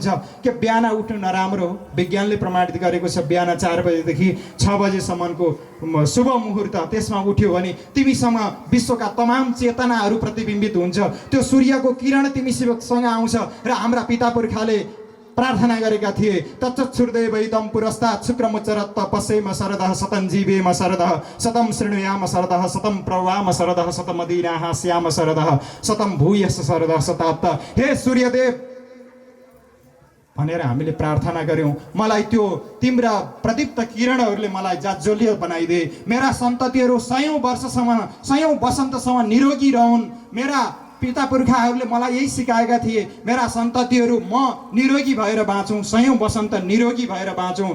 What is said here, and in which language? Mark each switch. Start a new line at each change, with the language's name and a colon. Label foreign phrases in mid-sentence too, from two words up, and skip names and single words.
Nepali: के बिहान उठ्नु नराम्रो हो? विज्ञानले प्रमाणित गरेको छ बिहान 4 बजेदेखि 6 बजेसम्मको शुभ मुहुर्त, त्यसमा उठ्यो भने तिमीसँग विश्वका तमाम चेतनाहरू प्रतिबिम्बित हुन्छ। त्यो सूर्यको किरण तिमीसँग आउँछ। र हाम्रा पिता पुर्खाले प्रार्थना गरेका थिए
Sanskrit: तच्चुर्देवैदम पुरस्तात् शुक्रमुच्चरत् तपस्येम शरदः शतं जीवेम शरदः शतं शृणुयाम शरदः शतं प्रवाम शरदः शतमदीनाः स्याम शरदः शतं भूयस शरदः शताब्द।
Nepali: हे सूर्यदेव भनेर हामीले प्रार्थना गर्यौँ। मलाई त्यो तिम्रा प्रदीप्त किरणहरूले मलाई जाज्वल्य बनाइदे। मेरा सन्ततिहरू 100 वर्षसम्म 100 वसन्तसम्म निरोगी रहन्। मेरा पिता पुर्खाहरूले मलाई यही सिकाएका थिए, मेरा सन्ततिहरू म निरोगी भएर बाँचौँ, 100 वसन्त निरोगी भएर बाँचौँ।